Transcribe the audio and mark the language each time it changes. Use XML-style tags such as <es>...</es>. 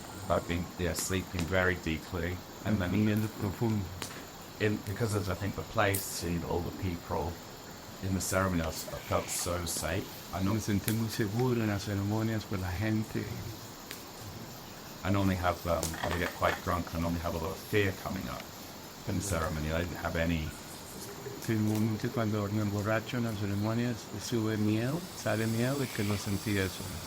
<en>I've been sleeping very deeply, and then</en> <es>Durmiendo profundo.</es> <en>because of I think the place and all the people in the ceremony, I felt so safe.</en> <es>Me sentí muy seguro en las ceremonias por la gente.</es> <en>I normally have, when I get quite drunk, I normally have a lot of fear coming up in the ceremony. I didn't have any.</en> <es>Sí, normalmente cuando me emborracho en las ceremonias sube miedo, sale miedo y que no sentí eso.</es>